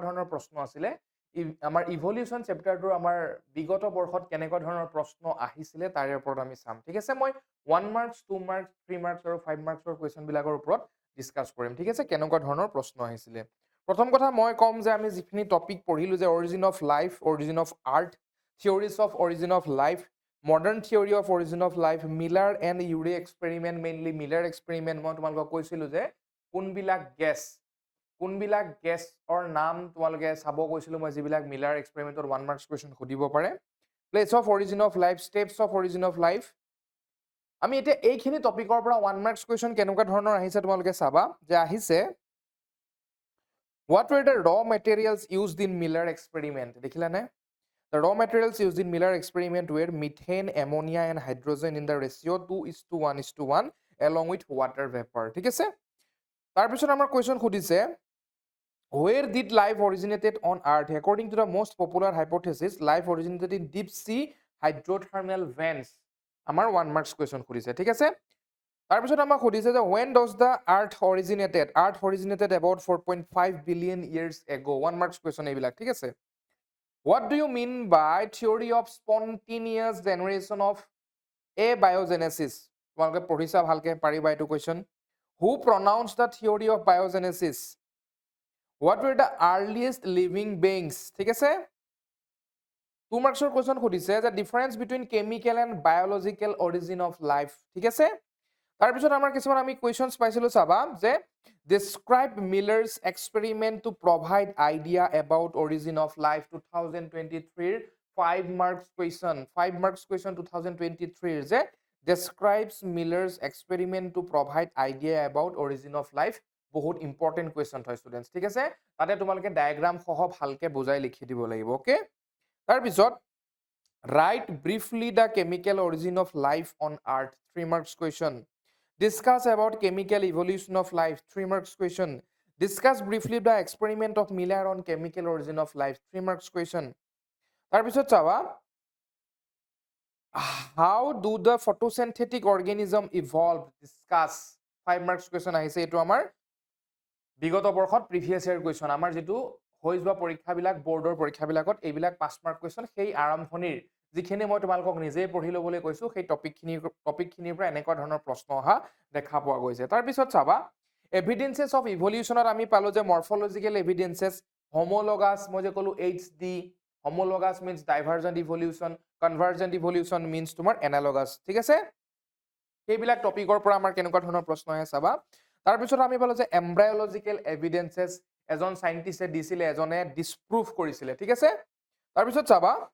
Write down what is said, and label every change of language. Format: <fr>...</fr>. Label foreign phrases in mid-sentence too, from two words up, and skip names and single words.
<as>ধৰণৰ প্ৰশ্ন আছিলে আমাৰ</as> <en>evolution chapter</en> <as>আমাৰ বিগত বৰ্ষত কেনেকুৱা ধৰণৰ প্ৰশ্ন আহিছিলে তাৰে ওপৰত আমি চাম ঠিক আছে মই 1 মাৰ্কছ 2 মাৰ্কছ 3 মাৰ্কছ আৰু 5</as> <en>marks question</en> <as>ওপৰত ডিছকাছ কৰিম ঠিক আছে কেনেকুৱা ধৰণৰ প্ৰশ্ন আহিছিলে প্ৰথম কথা মই ক'ম যে আমি যিখিনি টপিক পঢ়িলো যে</as> <en>origin of life origin of art theories of origin of life Modern theory of origin of life, Miller and Urey experiment, mainly Miller experiment,</en> <as>মই তোমালোকক কৈছিলো যে কোনবিলাক গেছৰ নাম তোমালোকে চাব কৈছিলো মই যিবিলাক মিলাৰ এক্সপেৰিমেণ্টৰ 1</as> <en>marks question</en> <as>সুধিব পাৰে</as> <en>place of origin of life steps of origin of life</en> <as>আমি এতিয়া এইখিনি টপিকৰ পৰা 1</as> <en>marks question</en> <as>কেনেকুৱা ধৰণৰ আহিছে তোমালোকে চাবা যে আহিছে</as> <en>what were the raw materials used in Miller experiment</en> <as>দেখিলানে</as> <en>The raw materials used in Miller experiment were methane, ammonia, and hydrogen in the ratio 2:1:1 along with water vapor.</en> <as>ঠিক আছে? তাৰপিছত আমাৰ</as> <en>question সুধিছে where did life originated on earth? According to the most popular hypothesis, life originated in deep sea hydrothermal vents.</en> <as>আমাৰ</as> <en>1 marks question</en> <as>সুধিছে ঠিক আছে? তাৰপিছত আমাক সুধিছে যে</as> <en>when does the earth originated? Earth originated about 4.5 billion years ago. 1 marks question</en> <as>এইবিলাক ঠিক আছে?</as> <en>What do you mean by theory of spontaneous generation of abiogenesis?</en> <as>তোমালোকে পঢ়িছা ভালকে পাৰিবা এইটো question.</as> <en>Who pronounced the theory of biogenesis? What were the earliest living beings?</en> <as>ঠিক আছে?</as> <en>2 marksৰ question সুধিছে the difference between chemical and biological origin of life.</en> <as>ঠিক আছে? তাৰপিছত আমাৰ কিছুমান আমি</as> <en>questions</en> <as>পাইছিলো চাবা যে</as> <en>describe Miller's experiment to provide idea about origin of life 2023 5 marks question 2023 যে describes Miller's experiment to provide idea about origin of life বহুত important question হয় students</en> <as>ঠিক আছে তাতে তোমালোকে ডায়াগ্ৰাম সহ ভালকে বুজাই লিখি দিব লাগিব ওকে তাৰপিছত</as> <en>write briefly the chemical origin of life on earth 3 marks question Discuss about chemical evolution of life. 3 marks question. Discuss briefly the experiment of Miller on chemical origin of life. 3 marks question.</en> <as>তাৰপিছত চাবা</as> <en>how do the photosynthetic organism evolve? Discuss. 5 marks question</en> <as>আহিছে এটো আমাৰ বিগত বৰ্ষত</as> <en>previous year question</en> <as>আমাৰ যেটো হৈ যোৱা পৰীক্ষাবিলাক বোৰ্ডৰ পৰীক্ষাবিলাকত এইবিলাক 5</as> <en>mark question</en> <as>সেই আৰম্ভণিৰ যিখিনি মই তোমালোকক নিজে পঢ়ি ল'বলৈ কৈছো সেই টপিকখিনিৰ পৰা এনেকুৱা ধৰণৰ প্ৰশ্ন অহা দেখা পোৱা গৈছে তাৰপিছত চাবা</as> <en>evidences of evolution</en> <as>আমি পালো যে</as> <en>morphological evidences homologous</en> <as>মই যে ক'লো</as> <en>HD homologous means divergent evolution convergent evolution means</en> <as>তোমাৰ এনালগাছ ঠিক আছে সেইবিলাক টপিকৰ পৰা আমাৰ কেনেকুৱা ধৰণৰ প্ৰশ্ন আহে চাবা তাৰপিছত আমি পালো যে</as> <en>embryological evidences</en> <as>এজন সাইন্টিস্টে দিছিলে এজনে ডিসপ্ৰুভ কৰিছিলে ঠিক আছে তাৰপিছত চাবা</as>